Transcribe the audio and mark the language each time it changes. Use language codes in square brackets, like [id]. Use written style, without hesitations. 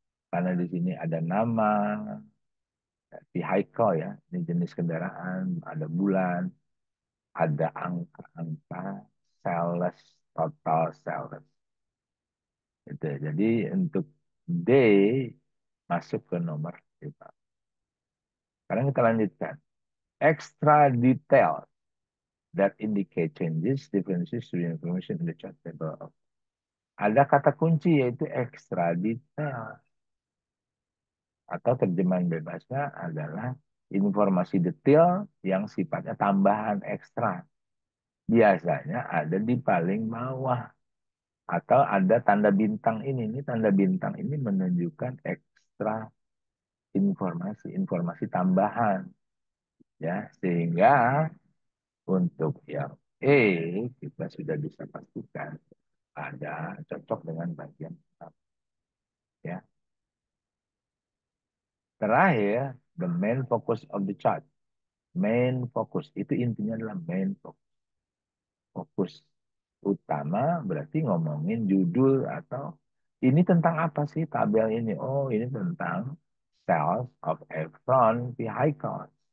[id] Karena di sini ada nama, vehicle ya, ini jenis kendaraan, ada bulan, ada angka-angka, sales, total sales. Itu. Jadi untuk D masuk ke nomor 5. Sekarang kita lanjutkan. [en] Extra detail that indicate changes, differences to the information in the chart table. [id] Ada kata kunci yaitu extra detail. Atau terjemahan bebasnya adalah informasi detail yang sifatnya tambahan ekstra. Biasanya ada di paling bawah. Atau ada tanda bintang ini. Ini tanda bintang ini menunjukkan ekstra informasi, informasi tambahan. Ya, sehingga untuk yang E kita sudah bisa pastikan ada cocok dengan bagian pertama. Ya. Terakhir, [en] the main focus of the chart. [id] Main focus itu intinya adalah main focus. Fokus utama berarti ngomongin judul atau ini tentang apa sih tabel ini? Oh, ini tentang [en] sales of Efron vehicle.